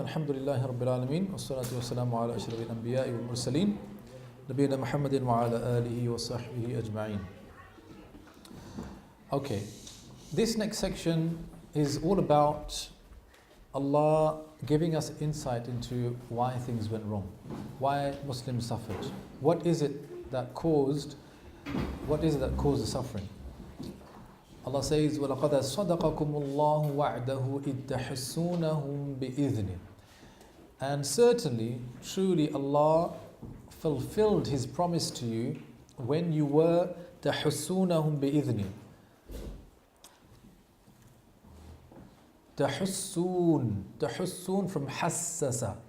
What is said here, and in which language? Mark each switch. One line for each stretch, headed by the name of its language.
Arabic: الحمد لله رب العالمين والصلاة والسلام على أشرف الأنبياء والمرسلين نبينا محمد وعلى آله وصحبه أجمعين.
English: Okay, this next section is all about Allah giving us insight into why things went wrong, why Muslims suffered. What is it that caused the suffering? Allah says,
Arabic: وَلَقَدْ صَدَقَكُمُ اللَّهُ وَعْدَهُ إِذْ تَحِسُّونَهُم بِإِذْنِهِ.
English: And certainly, truly Allah fulfilled His promise to you when you were
Arabic: تَحُسُّونَهُم بِإِذْنِهِ.
English: Tahussoon from hassasa.